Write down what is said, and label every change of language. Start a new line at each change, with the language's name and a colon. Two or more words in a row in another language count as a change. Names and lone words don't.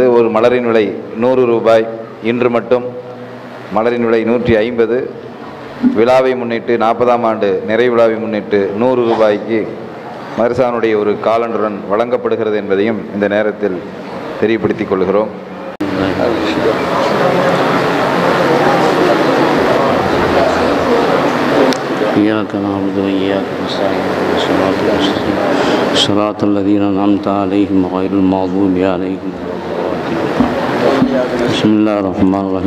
Tamil: ஒரு மலரின் விலை 100 ரூபாய். இன்று மட்டும் மலரின் விலை 150. விழாவை முன்னிட்டு 40ஆம் ஆண்டு நிறைவு விழாவை முன்னிட்டு 100 ரூபாய்க்கு மதரசானுடைய ஒரு காலண்டுடன் வழங்கப்படுகிறது என்பதையும் இந்த நேரத்தில் தெரியப்படுத்திக் கொள்கிறோம்.
Arabic: إياك نعبد وإياك نستعين صراط الذين أنعمت عليهم غير المغضوب عليهم. بسم الله الرحمن الرحيم.